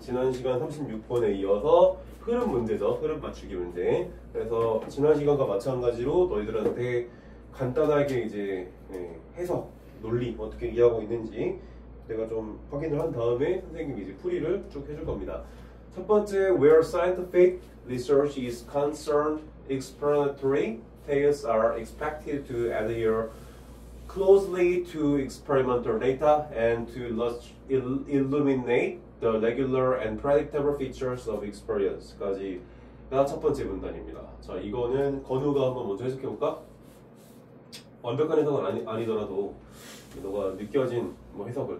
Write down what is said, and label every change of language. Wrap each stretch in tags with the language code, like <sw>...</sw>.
<ko>지난 시간 36번에 이어서 흐름 문제죠. 흐름 맞추기 문제. 그래서 지난 시간과 마찬가지로 너희들한테 간단하게 이제 해석, 논리 어떻게 이해하고 있는지 내가 좀 확인을 한 다음에 선생님이 이제 풀이를 쭉 해줄 겁니다. 첫 번째,</ko> <en>where scientific research is concerned, explanatory tales are expected to adhere closely to experimental data and to illuminate the regular and predictable features of experience까지가</en> <ko>첫 번째 문단입니다. 자, 이거는 건우가 한번 먼저 해석해볼까? 완벽한 해석은 아니더라도 너가 느껴진 뭐 해석을.</ko>